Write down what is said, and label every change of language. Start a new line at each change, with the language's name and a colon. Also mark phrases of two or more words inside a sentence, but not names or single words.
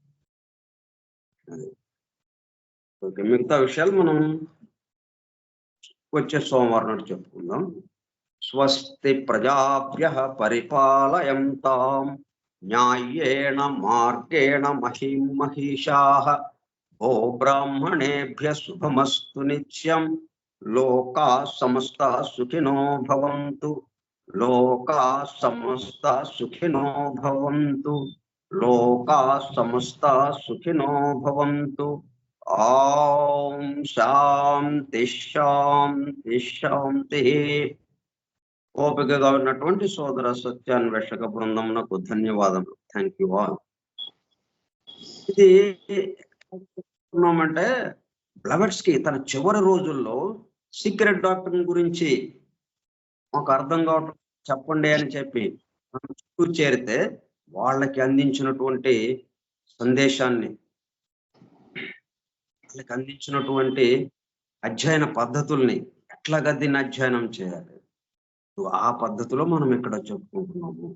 Telugu: ఓకే, మిగతా విషయాలు మనం వచ్చే సోమవారం నాడు చెప్పుకుందాం.
Sanskrit: स्वस्ति प्रजाभ्यः परिपालयन्तां न्यायेण मार्गेण महिं महिषाः ओ ब्राह्मणेभ्यः शुभमस्तु नित्यं. लोकाः समस्ताः सुखिनो भवन्तु. लोकाः समस्ताः सुखिनो भवन्तु. लोकाः समस्ताः सुखिनो भवन्तु. ओं शान्ति शान्ति शान्ति.
Telugu: ఓపికగా ఉన్నటువంటి సోదర సత్యాన్వేషక బృందమునకు ధన్యవాదములు.
English: thank you all.
Telugu: ఇది అంటే బ్లవర్స్ కి తన చివరి రోజుల్లో
English: secret doctor
Telugu: గురించి మాకు అర్థం కావటం చెప్పండి అని చెప్పి చుట్టూ చేరితే వాళ్ళకి అందించినటువంటి సందేశాన్ని, వాళ్ళకి అందించినటువంటి అధ్యయన పద్ధతుల్ని ఎట్లాగా దీన్ని అధ్యయనం చేయాలి, ఆ పద్ధతిలో మనం ఇక్కడ చెప్పుకుంటున్నాము.